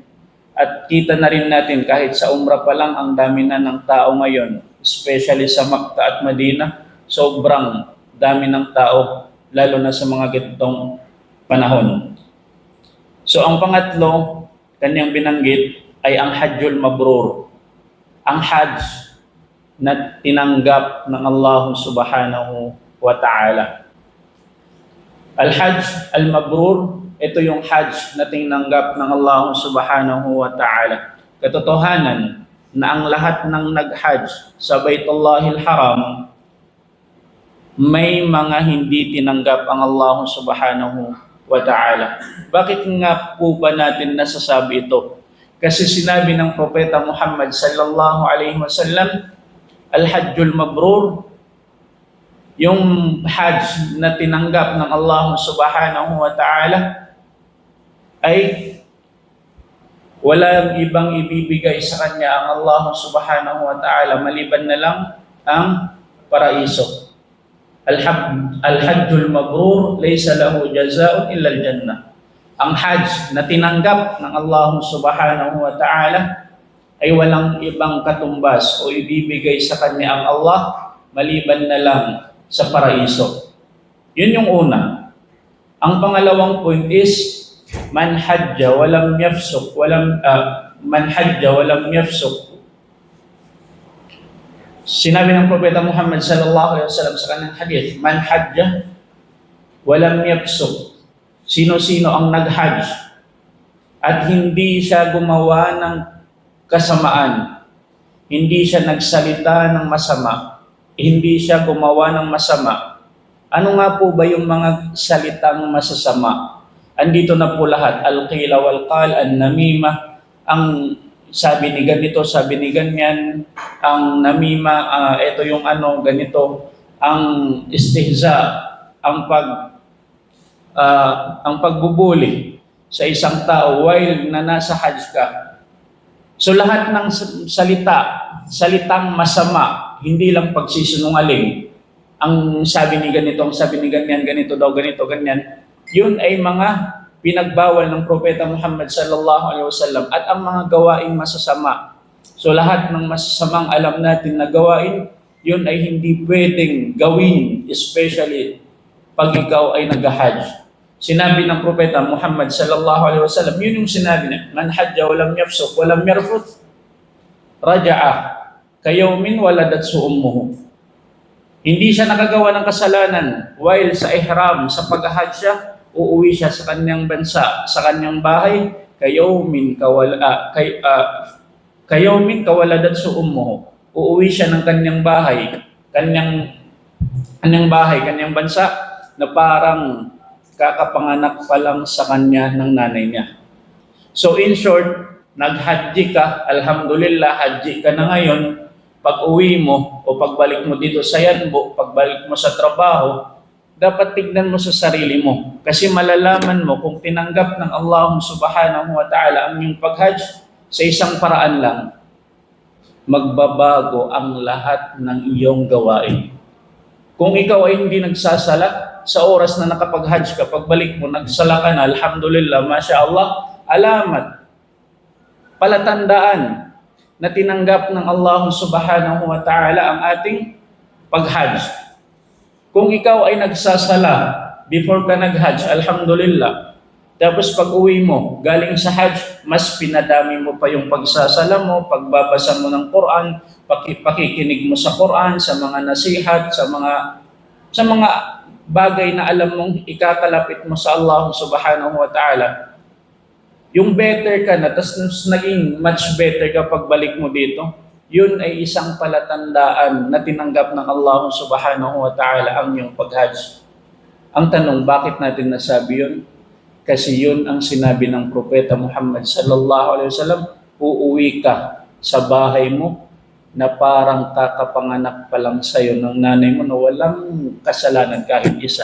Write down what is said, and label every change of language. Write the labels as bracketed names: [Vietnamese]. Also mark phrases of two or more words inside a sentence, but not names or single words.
[Filipino] At kita na rin natin kahit sa umrah pa lang ang dami na ng tao ngayon, especially sa Makkah at Madina, sobrang dami ng tao, lalo na sa mga ganitong panahon. So ang pangatlo, kanyang binanggit ay ang [Arabic] الحج المبرور. [Filipino] Ang Hajj na tinanggap ng Allah [Arabic] سبحانه وتعالى. الحج المبرور, [Filipino] ito yung Hajj na tinanggap ng Allah [Arabic] سبحانه وتعالى. [Filipino] Katotohanan na ang lahat ng nag-Hajj sa Baitullahil Haram, may mga hindi tinanggap ang Allah [Arabic] سبحانه وتعالى. [Filipino] Bakit nga po ba natin nasasabi ito? Kasi sinabi ng Propeta Muhammad [Arabic] صلى الله عليه وسلم, الحج المبرور, [Filipino] yung Hajj na tinanggap ng Allah [Arabic] سبحانه وتعالى, [Filipino] ay walang ibang ibibigay sa kanya ang Allah [Arabic] سبحانه وتعالى [Filipino] maliban na lang ang paraiso. [Arabic] الحج المبرور ليس له جزاء إلا الجنة. [Filipino] Ang Hajj na tinanggap ng Allah [Arabic] سبحانه وتعالى [Filipino] ay walang ibang katumbas o ibibigay sa kanya ang Allah maliban na lang sa paraiso. Yun yung una. Ang pangalawang point is [Arabic] من حج ولم يفسق [Filipino] Sinabi ng Propeta Muhammad [Arabic] صلى الله عليه وسلم [Filipino] sa kanyang hadith, [Arabic] من حج ولم يفسق. [Filipino] Sino-sino ang nag-hajj at hindi siya gumawa ng kasamaan, hindi siya nagsalita ng masama, hindi siya gumawa ng masama. Ano nga po ba yung mga salitang masasama? Andito na po lahat, [Arabic] القيل والقال، النميمة, [Filipino] ang sabi ni ganito, sabi ni ganyan, ang namima, ito yung ano, ganito, ang istihza, ang pagbubuli sa isang tao while na nasa hajj ka. So lahat ng salitang masama, hindi lang pagsisinungaling, ang sabi ni ganito, ang sabi ni ganyan, ganito daw, ganito, ganyan, yun ay mga pinagbawal ng Propeta Muhammad [Arabic] صلى الله عليه وسلم [Filipino] at ang mga gawaing masasama. So lahat ng masasamang alam natin na gawain, yun ay hindi pwedeng gawin, especially pag ikaw ay nag-hajj. Sinabi ng Propeta Muhammad [Arabic] صلى الله عليه وسلم, [Filipino] yun yung sinabi niya, [Arabic] من حج ولم يفسق ولم يرفث رجع كيوم ولدته أمه. [Filipino] Hindi siya nakagawa ng kasalanan while sa ihram, sa pag-hajj siya, uuwi siya sa kanyang bansa, sa kanyang bahay, [Arabic] كيوم كولدته أمه. [Filipino] Uuwi siya ng kanyang bahay, kanyang bansa na parang kakapanganak pa lang sa kanya ng nanay niya. [English] So in short, [Filipino] nag-hajji ka, alhamdulillah, hajji ka na ngayon, pag uwi mo o pagbalik mo dito sa Yanbo, pagbalik mo sa trabaho, dapat tignan mo sa sarili mo. Kasi malalaman mo kung tinanggap ng Allah [Arabic] سبحانه وتعالى [Filipino] ang iyong pag-hajj sa isang paraan lang, magbabago ang lahat ng iyong gawain. Kung ikaw ay hindi nagsasala, sa oras na nakapag-hajj ka, pagbalik mo, nagsala ka na, [Arabic] الحمد لله، ما شاء الله, [Filipino] alamat, palatandaan na tinanggap ng Allah [Arabic] سبحانه وتعالى [Filipino] ang ating pag-hajj. Kung ikaw ay nagsasala before ka nag-hajj, alhamdulillah, tapos pag uwi mo, galing sa hajj, mas pinadami mo pa yung pagsasala mo, pagbabasa mo ng Quran, pakikinig mo sa Quran, sa mga nasihat, sa mga bagay na alam mong ikakalapit mo sa Allah [Arabic] سبحانه وتعالى. [Filipino] Yung better ka na, tapos naging [English] much better [Filipino] ka pagbalik mo dito, yun ay isang palatandaan na tinanggap ng Allah [Arabic] سبحانه وتعالى [Filipino] ang iyong pag-hajj. Ang tanong, bakit natin nasabi yun? Kasi yun ang sinabi ng Propeta Muhammad [Arabic] صلى الله عليه وسلم, [Filipino] uuwi ka sa bahay mo na parang kakapanganak pa lang sa'yo ng nanay mo na walang kasalanan kahit isa.